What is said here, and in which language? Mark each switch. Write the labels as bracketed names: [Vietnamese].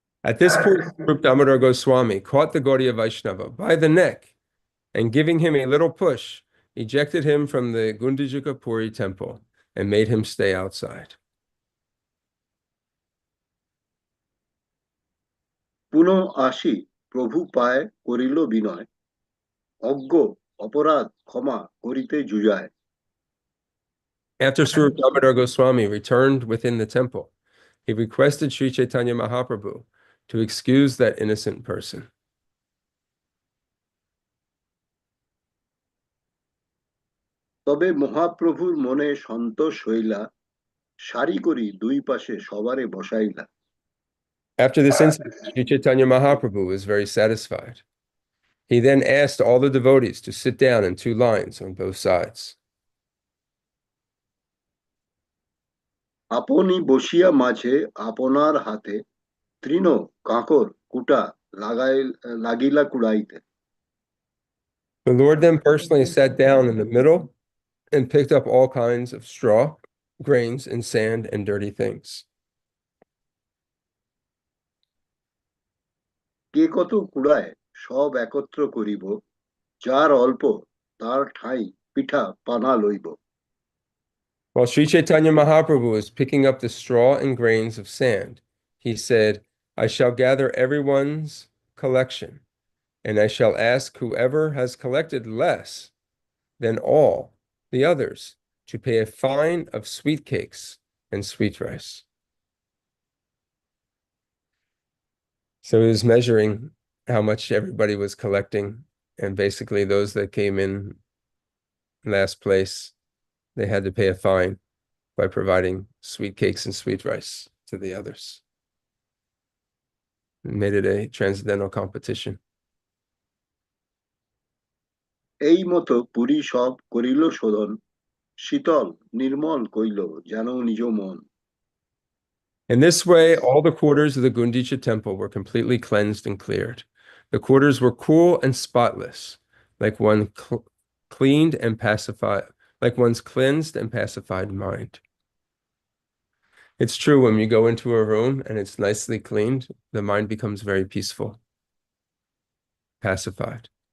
[English] At this point, Swarup Damodar Goswami caught the Gaudiya Vaishnava by the neck and, giving him a little push, ejected him from the Gundajika Puri temple and made him stay outside. [Bangla] পুনঃ আসি প্রভু পায় করিল বিনয়, অজ্ঞ অপরাধ ক্ষমা করিতে জুজায়। [English] After Swarup Damodar Goswami returned within the temple, he requested Sri Caitanya Mahaprabhu to excuse that innocent person. [Bangla] তবে মহাপ্রভুর মনে সন্তোষ হইলা, সারি করি দুই পাশে সবারে বসাইলা। [English] After this incident, Sri Chaitanya Mahaprabhu was very satisfied. He then asked all the devotees to sit down in two lines on both sides. [Bangla] আপনি বসিয়া মাঝে আপনার হাতে তৃণ কাঁকর কুটা লাগিলা কুড়াইতে। [English] The Lord then personally sat down in the middle and picked up all kinds of straw, grains, and sand and dirty things. [Bangla] কে কত কুড়ায় সব একত্র করিব, যার অল্প তার ঠাঁই পিঠা পানা লইব। [English] While Sri Chaitanya Mahaprabhu was picking up the straw and grains of sand, he said, I shall gather everyone's collection, and I shall ask whoever has collected less than all the others to pay a fine of sweet cakes and sweet rice. So he was measuring how much everybody was collecting, and basically those that came in last place, they had to pay a fine by providing sweet cakes and sweet rice to the others. It made it a transcendental competition. [Bangla] এই মতো পুরী সব করিল শোধন, শীতল নির্মল কইল যেন নিজ মন। [English] In this way, all the quarters of the Gundicha temple were completely cleansed and cleared. The quarters were cool and spotless, like cleaned and pacified, like one's cleansed and pacified mind. It's true, when you go into a room and it's nicely cleaned, the mind becomes very peaceful, pacified.